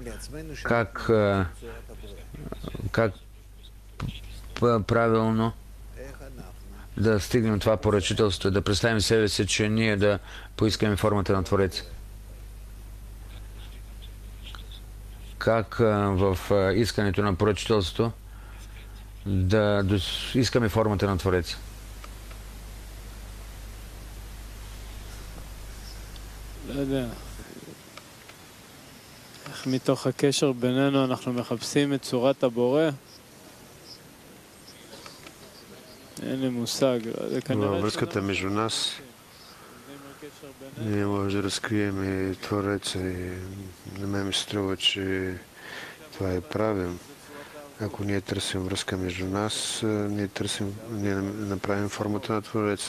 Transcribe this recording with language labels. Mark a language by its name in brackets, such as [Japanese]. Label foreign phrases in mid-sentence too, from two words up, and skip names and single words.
[Bulgarian] как, как правилно да стигнем това поръчителство, да представим себе си, че ние да поискаме формата на Творец. Как в искането на поръчителството да искаме формата на Творец. [Hebrew] לא יודע. איך מתוך הקשר בינינו אנחנו מחפשים את צורת הבורא? אין לי מושג. [Bulgarian] Във връзката между нас ние може да разкрием и Твореца и на мен ми се струва, че това е правилно. Ако ние търсим връзка между нас, ние направим формата на Твореца.